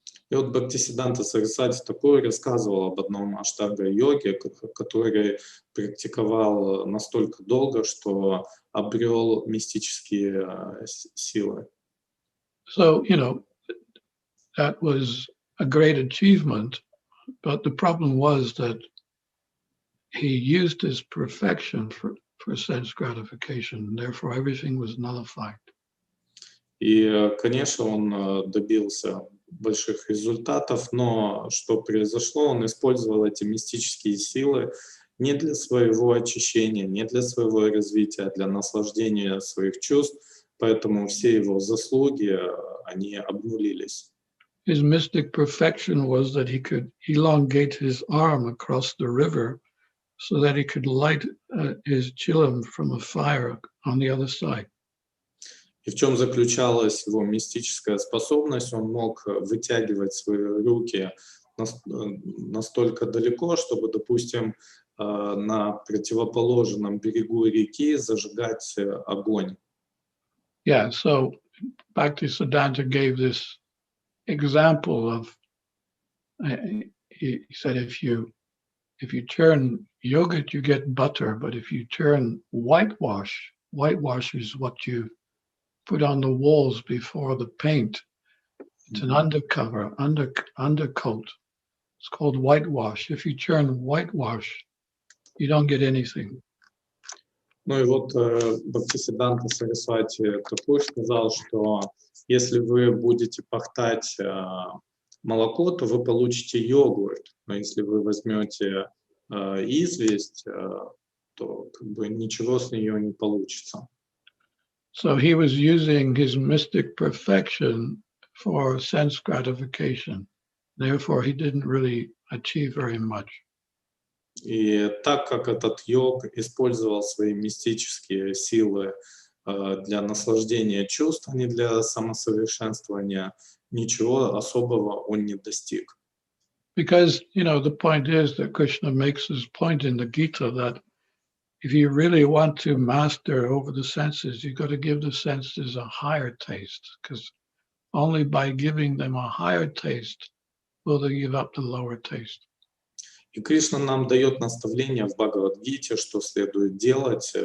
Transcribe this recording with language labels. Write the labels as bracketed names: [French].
[Russian] И вот Бхактисиданта Сарасвати такой рассказывал об одном аштанга-йоге, который практиковал настолько долго, что обрел мистические силы. [English] So, that was a great achievement, but the problem was that he used his perfection for sense gratification, therefore everything was nullified. [Russian] И, конечно, он добился больших результатов, но что произошло? Он использовал эти мистические силы не для своего очищения, не для своего развития, а для наслаждения своих чувств, поэтому все его заслуги, они обнулились. [English] His mystic perfection was that he could elongate his arm across the river so that he could light his chilam from a fire on the other side. [Russian] И в чем заключалась его мистическая способность? Он мог вытягивать свои руки настолько далеко, чтобы, допустим, на противоположном берегу реки зажигать огонь. [English] Yeah, so Bhaktisiddhanta gave this example of, he said, if you turn yogurt, you get butter, but if you turn whitewash is what you put on the walls before the paint. It's an undercover, undercoat. It's called whitewash. If you turn whitewash, you don't get anything. [Russian] Ну и вот Бхактисиданта Сарасвати такой сказал, что если вы будете пахтать молоко, то вы получите йогурт. Но если вы возьмете известь, то как бы ничего с нее не получится. [English] So he was using his mystic perfection for sense gratification. Therefore, he didn't really achieve very much. [Russian] И так как этот йог использовал свои мистические силы для наслаждения чувств, а не для самосовершенствования, ничего особого он не достиг. [English] Because, you know, the point is that Krishna makes his point in the Gita that if you really want to master over the senses, you've got to give the senses a higher taste, because only by giving them a higher taste will they give up the lower taste. [Russian] И Кришна нам дает наставление в Бхагавад-гите, что следует делать.